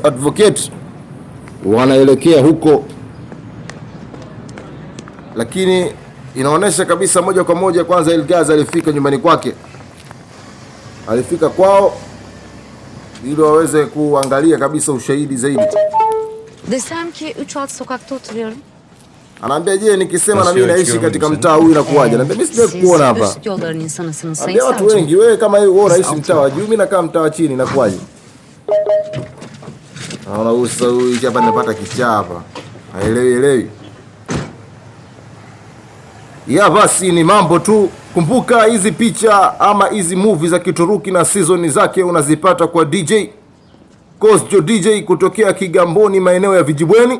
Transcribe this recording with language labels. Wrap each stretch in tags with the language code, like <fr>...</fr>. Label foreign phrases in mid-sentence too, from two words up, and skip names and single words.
<sw>Advocate wanaelekea huko, lakini inaonyesha kabisa moja kwa moja, kwanza Ilgaz alifika nyumbani kwake, alifika kwao ili waweze kuangalia kabisa ushahidi zaidi.</sw> <tr>Desem ki 3 alt sokakta oturuyorum.</tr> <sw>Anaambia je, nikisema na mimi naishi katika mtaa huu inakuwaje? Anaambia mimi sijawahi kuona hapa.</sw> <tr>Üst yolların insanısınız sayın</tr> <sw>Anaambia watu</sw> <tr>savcı.</tr> <sw>wengi, wewe kama wewe unaishi mtaa wa juu, mimi nakaa mtaa wa chini, inakuwaje? Naona huyu hapa nimepata kichaa hapa. Haelewi. Ya basi ni mambo tu. Kumbuka hizi picha ama hizi movie za Kituruki na season zake unazipata kwa DJ Kosjo DJ kutokea Kigamboni, maeneo ya Vijibweni.</sw>